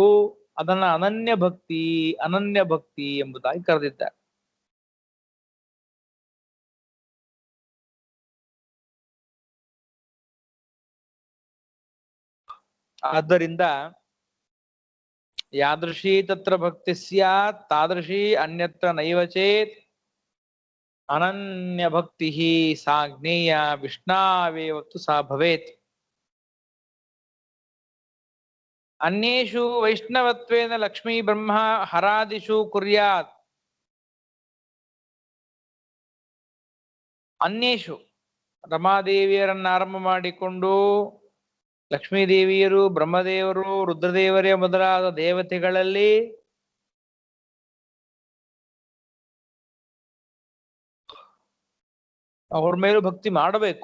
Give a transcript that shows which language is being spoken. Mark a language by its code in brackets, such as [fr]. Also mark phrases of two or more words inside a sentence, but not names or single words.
[kn] ಅದನ್ನ ಅನನ್ಯ ಭಕ್ತಿ ಎಂಬುದಾಗಿ ಕರೆದಿದ್ದಾರೆ. [sa] ಆದ್ದರಿಂದ ಯಾದೃಶೀ ತತ್ರ ಭಕ್ತಿ ಸ್ಯಾತ್ ತಾದೃಶೀ ಅನ್ಯತ್ರ ನೈವ ಚೇತ್ अनन्य भक्ति सा ज्ञेय विष्णावेव तु सा भवेत्। अन्येषु वैष्णवत्वेन लक्ष्मी ब्रह्म हरादिषु कुर्यात्। [kn] अन्येषु ರಮಾದೇವಿಯರನ್ನ ಆರಂಭ ಮಾಡಿಕೊಂಡು ಲಕ್ಷ್ಮೀದೇವಿಯರು, ಬ್ರಹ್ಮದೇವರು, ರುದ್ರದೇವರೇ ಮೊದಲಾದ ದೇವತೆಗಳಲ್ಲಿ ಅವ್ರ ಮೇಲೂ ಭಕ್ತಿ ಮಾಡಬೇಕು.